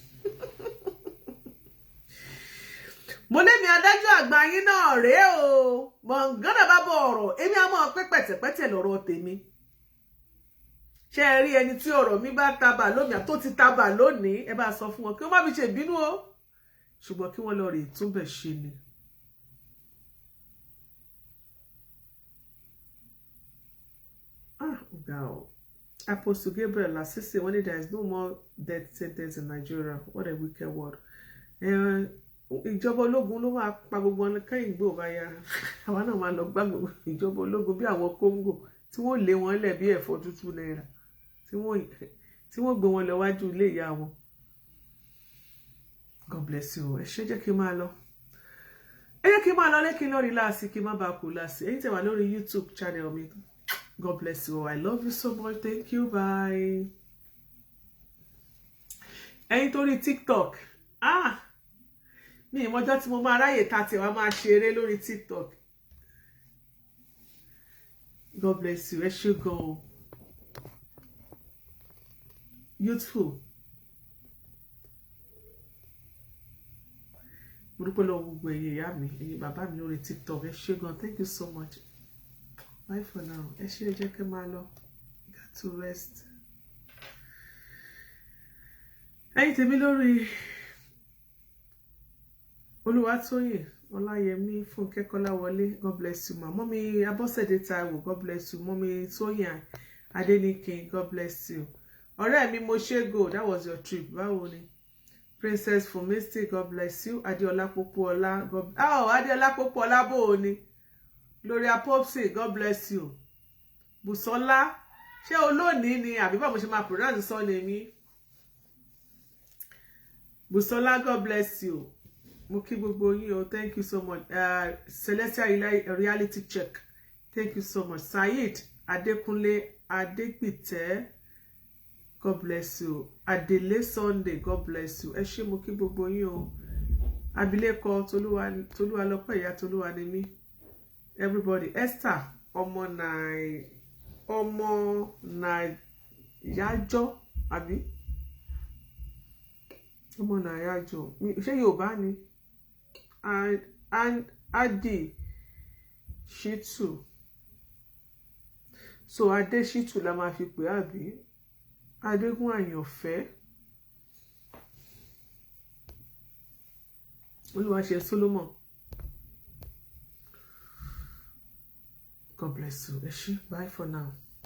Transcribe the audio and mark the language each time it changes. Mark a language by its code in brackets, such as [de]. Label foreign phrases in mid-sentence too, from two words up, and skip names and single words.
[yo] Mo lémi adájọ́ àgbà yín náà rèé o mọ̀ngánà bá bọ̀ ọ̀rọ̀ èmi á mọ̀ pé pẹ̀tẹ̀pẹ̀tẹ̀ lọ́rọ̀ tèmi. Ṣé ẹ rí ẹni tí ọ̀rọ̀ mi bá tabà lónìí àtó ti tabà lónìí ẹ bá sọ fún wọn kí wọ́n má fi ṣe ìbínú o ṣùgbọ́n kí wọ́n lọ rè túnbẹ̀ ṣe ni. [en] Now, Apostle Gabriel Lasisi, when there is no more death sentence in Nigeria, what a wicked word. [yo] Ìjọba ológun ló máa pa gbogbo ọ̀nà kẹ́yìn gbò báyà. Àwọn náà máa lọ gbá gbogbo ìjọba ológun bí àwọn Congo tí wọ́n lé wọn lẹ̀ bí ẹ̀fọ́ tútù náírà tí wọ́n gbé wọn lọ wájú ilé ìyá wọn. [en] God bless you. [yo] Ẹ ṣé jẹ́ kí n máa lọ. Ẹ jẹ́ kí n máa lọ lẹ́kìn lórí láàsì kí n má bàa kú láàsì. Ẹ̀yin tẹ́ wà lórí YouTube channel mi. [en] God bless you. I love you so much. Thank you. Bye. [yo] Ẹ̀yin torí TikTok. Mi ìmọ̀jọ́ tí mo máa ráyè ta tí wàá máa ṣeré lórí TikTok. [en] God bless you. [yo] Ẹ ṣé gan. [en] Youthful. [yo] Mo dúpẹ́ lọ́wọ́ gbogbo ẹ̀yin ìyá mi, ẹ̀yin bàbá mi lórí TikTok. Ẹ ṣé gan. [en] Thank you so much. Bye for now. [yo] Ẹ ṣé jẹ́ kí n máa lọ. [en] Got to rest. [yo] Ẹ̀yin tèmi lórí Olúwatóyìn Ọláyẹmí Fúnkẹ́ Kọ́láwọlé. [en] God bless you ma. [yo] Mọ́mí Abọ́sẹ̀dé Táíwò. [en] God bless you. Mọ́mí Tóyìn Adéníkin. God bless you. [yo] ọ̀rẹ́ mi mo ṣe [en] go, that was your trip. [yo] Báwo ni? [en] Princess Fumiste, God bless you. [yo] Adéọlá Pópóọlá, Adéọlá Pópóọlá bó o ni? [en] Gloria Popsi, God bless you. [yo] Bùsọ́lá, ṣé olóòní ni àbí báwo ṣe máa [en] pronounce surname [yo] mi? [en] Bùsọ́lá, God bless you. [yo] Mo kí gbogbo yín o, [en] thank you so much. Celestial Reality Check, thank you so much. Saheed Adékúnlé Adégbìtẹ́, God bless you. Adele Sunday, God bless you. [yo] Ẹ ṣé mo kí gbogbo yín o. Abilékọ Tolúwalọ́pẹ́ ìyá Tolúwa ni mí. Everybody, Esther ọmọ Nàyájọ́ àbí ọmọ Nàyájọ́ ṣé Yorùbá ni? And Adi Shitu, so Adé Shitu la máa fi pè àbí Adégún Àyànfẹ́, Olúwaṣe Solomon, [en] God bless you. Bye for now.